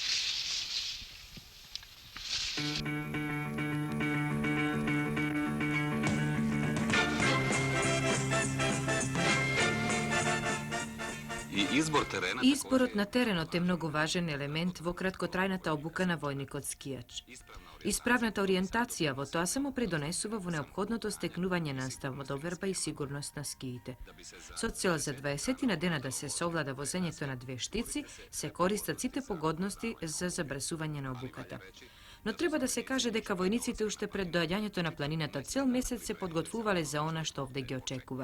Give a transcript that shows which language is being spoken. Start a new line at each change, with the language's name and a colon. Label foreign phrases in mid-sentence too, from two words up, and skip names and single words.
Macedonian: Izbor na tereno je mnogo važan element vo kratkotrajната obuka na vojnik od skijač. Ispravната orijentacija vo тоа само придонесува во неопходното стекнување на самодоверба и сигурност на скиите. Со цел за 20 дена да се совлада возењето на две штици, се користат сите погодности за забрзување на обуката. Но треба да се каже дека војниците уште пред доаѓањето на планината цел месец се подготвувале за она што овде ги очекува.